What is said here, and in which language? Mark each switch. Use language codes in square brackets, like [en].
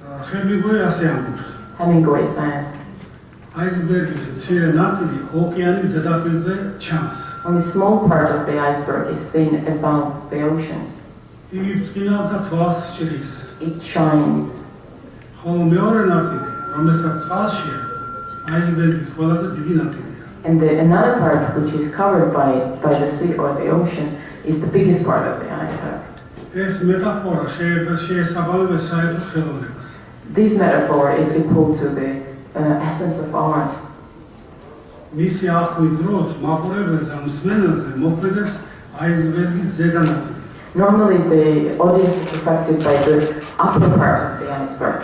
[ka] Hemingway ასე ამბობს. [en] Hemingway says, [ka] აისბერგის მცირე ნაწილი ოკეანის ზედაპირზე ჩანს. [en] only a small part of the iceberg is seen above the ocean. [ka] იგი ბრწყინავს და თვალს სჭრის. [en] It shines. [ka] ხოლო მეორე ნაწილი, რომელსაც წყალშია, აისბერგის ყველაზე დიდი ნაწილია. [en] And another part, which is covered by the sea or the ocean, is the biggest part of the iceberg. [ka] ეს მეტაფორა შეესაბამება საერთოდ ხელოვნებას. [en] This metaphor is equal to the essence of art. [ka] მისი აღქმის დროს მაყურებელს ამ მსმენელზე მოქმედებს აისბერგის ზედა ნაწილი. [en] Normally, the audience is affected by the upper part of the iceberg.